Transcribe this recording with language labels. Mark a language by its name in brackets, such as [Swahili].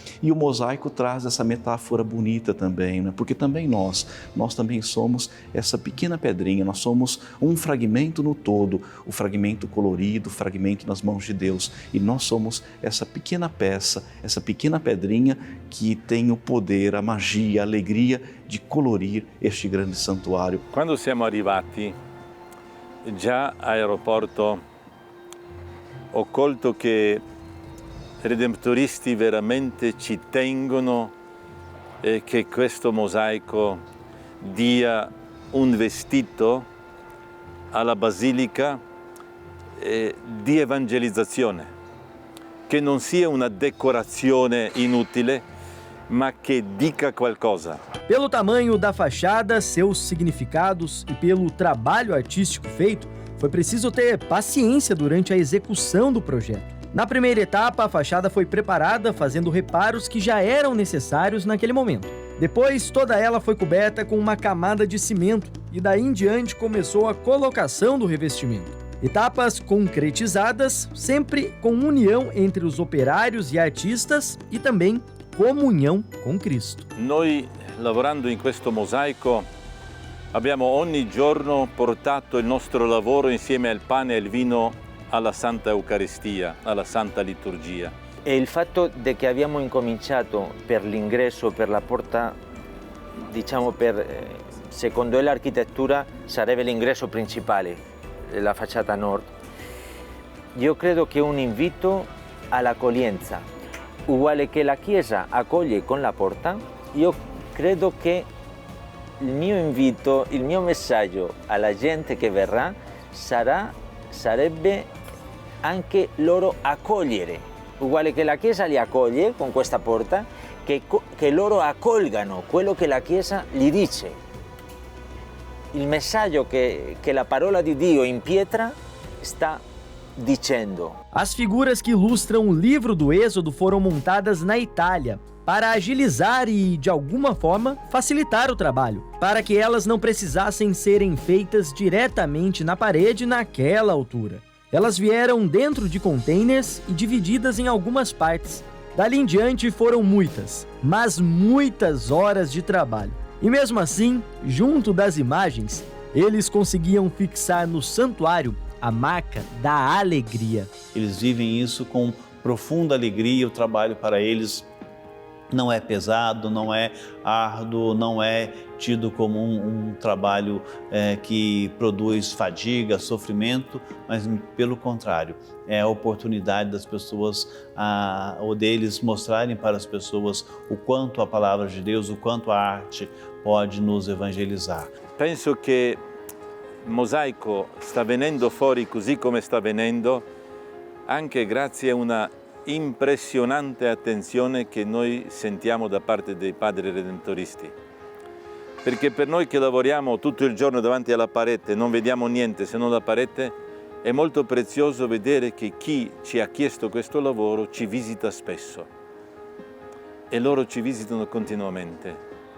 [Portuguese] E o mosaico traz essa metáfora bonita também, né? Porque também nós também somos essa pequena pedrinha, nós somos um fragmento no todo, o fragmento colorido, o fragmento nas mãos de Deus. E nós somos essa pequena peça, essa pequena pedrinha que tem o poder, a magia, a alegria de colorir este grande santuário. [Italian] Quando siamo arrivati già all'aeroporto ho colto che i redemptoristi veramente ci tengono che questo mosaico dia un vestito alla basilica di evangelizzazione. Che non sia una decorazione inutile, ma che dica qualcosa. [Portuguese] Pelo tamanho da fachada, seus significados e pelo trabalho artístico feito, foi preciso ter paciência durante a execução do projeto. Na primeira etapa, a fachada foi preparada fazendo reparos que já eram necessários naquele momento. Depois, toda ela foi coberta com uma camada de cimento e daí em diante começou a colocação do revestimento. Etapas concretizadas, sempre com união entre os operários e artistas e também comunhão com Cristo. [Italian] Noi, lavorando in questo mosaico, abbiamo ogni giorno portato il nostro lavoro insieme al pane e al vino alla Santa Eucaristia, alla Santa Liturgia. E il fatto che abbiamo incominciato per l'ingresso, per la porta, diciamo secondo l'architettura sarebbe l'ingresso principale, la facciata nord. Io credo che è un invito all'accoglienza, uguale che la Chiesa accoglie con la porta. Io credo che il mio invito, il mio messaggio alla gente che verrà sarebbe anche loro accogliere uguale che la Chiesa li accoglie con questa porta, che loro accolgano quello che la Chiesa gli dice. Il messaggio che la parola di Dio in pietra sta dicendo. [Portuguese] As figuras que ilustram o livro do Êxodo foram montadas na Itália para agilizar e, de alguma forma, facilitar o trabalho, para que elas não precisassem serem feitas diretamente na parede naquela altura. Elas vieram dentro de containers e divididas em algumas partes. Dali em diante foram muitas, mas muitas horas de trabalho. E mesmo assim, junto das imagens, eles conseguiam fixar no santuário a marca da alegria. Eles vivem isso com profunda alegria, o trabalho para eles não é pesado, não é árduo, não é tido como um trabalho que produz fadiga, sofrimento, mas pelo contrário, é a oportunidade das pessoas ou deles mostrarem para as pessoas o quanto a palavra de Deus, o quanto a arte pode nos evangelizar. [Italian] Penso che Mosaico sta venendo fuori così come sta venendo anche grazie a una impressionante attenzione che noi sentiamo da parte dei padri redentoristi. Perché per noi che lavoriamo tutto il giorno davanti alla parete, non vediamo niente se non la parete, è molto prezioso vedere che chi ci ha chiesto questo lavoro ci visita spesso e loro ci visitano continuamente.